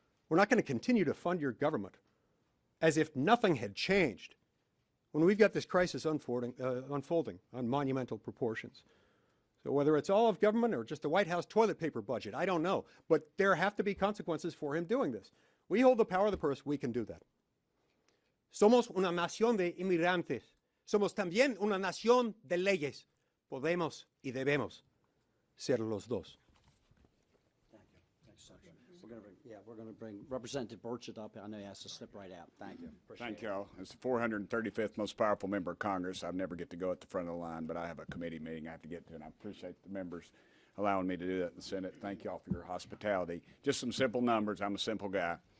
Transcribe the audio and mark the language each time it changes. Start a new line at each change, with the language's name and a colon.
English: We're not going to continue to fund your government as if nothing had changed when we've got this crisis unfolding on monumental proportions. So whether it's all of government or just the White House toilet paper budget, I don't know. But there have to be consequences for him doing this. We hold the power of the purse. We can do that.
Spanish: Somos una nación de inmigrantes. Somos también una nación de leyes. Podemos y debemos ser los dos.
English: Thank you. Thanks, Senator. We're going to bring Representative Burchett up. I know he has to slip right out. Thank you. Thank you all. As the 435th most powerful member of Congress, I never get to go at the front of the line, but I have a committee meeting I have to get to, and I appreciate the members allowing me to do that in the Senate. Thank you all for your hospitality. Just some simple numbers. I'm a simple guy.